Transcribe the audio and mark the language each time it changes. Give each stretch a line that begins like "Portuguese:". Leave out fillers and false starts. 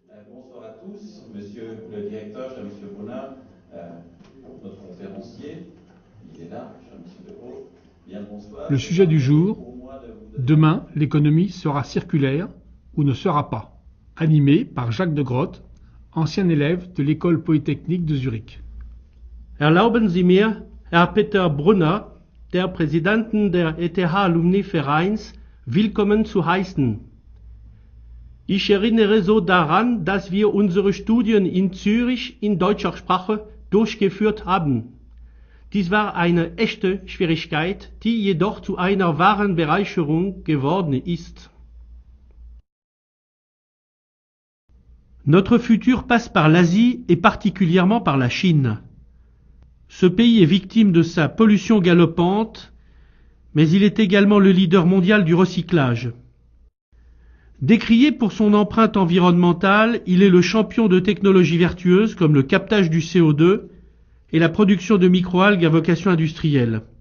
French: Bonsoir à tous, monsieur le directeur, cher monsieur Brunner, notre conférencier, il est là, cher monsieur Dehaut, bien bonsoir. Le sujet du jour, demain l'économie sera circulaire ou ne sera pas, animé par Jacques de Groot, ancien élève de l'école polytechnique de Zurich.
German: Erlauben Sie mir, Herr Peter Brunner, der Präsidenten der ETH-Alumni-Vereins, willkommen zu heißen. Ich erinnere so daran, dass wir unsere Studien in Zürich in deutscher Sprache durchgeführt haben. Dies war eine echte Schwierigkeit, die jedoch zu einer wahren Bereicherung geworden ist.
French: Notre futur passe par l'Asie et particulièrement par la Chine. Ce pays est victime de sa pollution galopante, mais il est également le leader mondial du recyclage. Décrié pour son empreinte environnementale, il est le champion de technologies vertueuses comme le captage du CO2 et la production de microalgues à vocation industrielle.